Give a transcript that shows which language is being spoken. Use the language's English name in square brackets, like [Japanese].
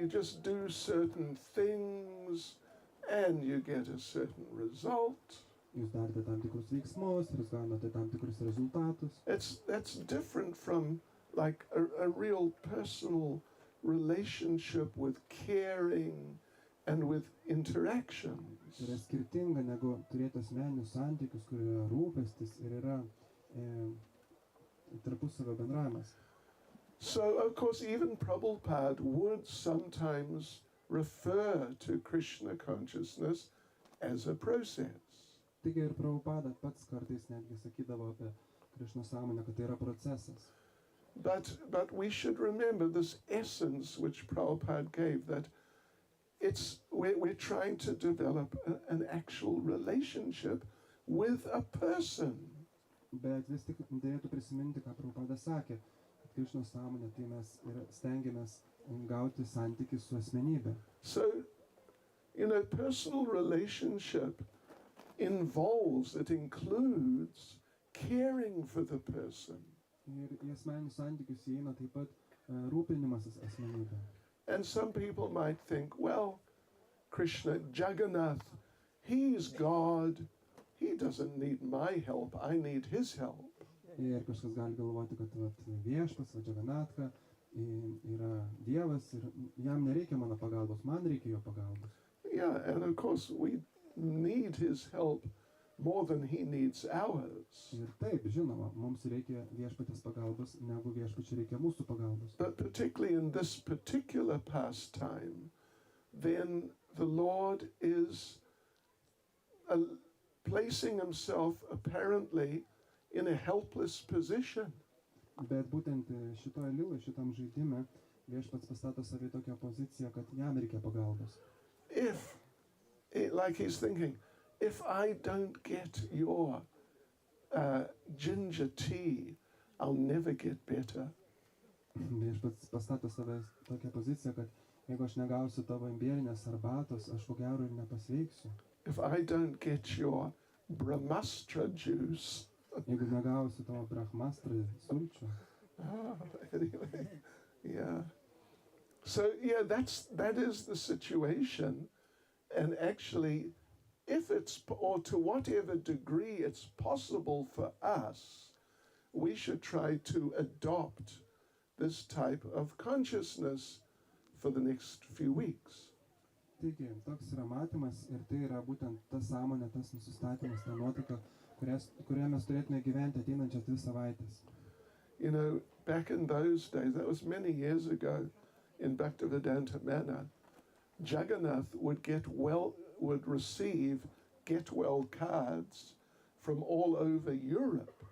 [English] You just do certain things and you get a certain result. [Lithuanian] Jūs darote tam tikrus veiksmus ir jūs gaunate tam tikrus rezultatus. [English] That's different from like a real personal relationship with caring and with interactions. [Lithuanian] Tai yra skirtinga negu turėti asmeninius santykius, kur yra rūpestis ir yra tarpusavio bendravimas. [English] So, of course, even Prabhupada would sometimes refer to Krishna consciousness as a process. [Lithuanian] Taigi ir Prabhupada pats kartais netgi sakydavo apie Krishna sąmonę, kad tai yra procesas. [English] But we should remember this essence which Prabhupada gave, that we're trying to develop an actual relationship with a person. [Lithuanian] Bet vis tik dėlėtų prisiminti, ką Prabhupada sakė, kad Krishna sąmonė, tai mes stengiamės gauti santykį su asmenybė. [English] So, you know, personal relationship includes caring for the person. [Lithuanian] Ir į asmeninius santykius įeina taip pat rūpinimasis asmenybė. [English] And some people might think, well, Krishna, Jagannath, he's God. He doesn't need my help. I need his help. [Lithuanian] Ir kažkas gali galvoti, kad viešpats, Džaganatka, yra Dievas ir jam nereikia mano pagalbos, man reikia jo pagalbos. [English] Yeah, and of course we need his help more than he needs ours. [Lithuanian] Ir taip, žinoma, mums reikia viešpatės pagalbos, negu viešpačiui reikia mūsų pagalbos. [English] But particularly in this particular pastime, then the Lord is placing himself apparently in a helpless position. [Lithuanian] Bet būtent šitoje liloje, šitam žaidime, viešpats pastato save tokią poziciją, kad jam reikia pagalbos. [English] Like he's thinking, if I don't get your ginger tea, I'll never get better. [Lithuanian] Viešpats pastato save tokią poziciją, kad jeigu aš negausiu tavo imbierinės arbatos, aš ko gero ir nepasveiksiu. [English] If I don't get your Brahmastra juice, [Lithuanian] jeigu negausiu tavo brahmastra sulčių. [English] Anyway, yeah. So yeah, that is the situation, and actually, if it's, or to whatever degree it's possible for us, we should try to adopt this type of consciousness for the next few weeks. [Lithuanian] Taigi, toks yra matymas ir tai yra būtent ta sąmonė, tas nusistatymas, ta nuotaika, kurią mes turėtume gyventi ateinančias 2 savaitės. [English] You know, back in those days, that was many years ago, in Bhaktivedanta manner, Jagannath would receive get well cards from all over Europe.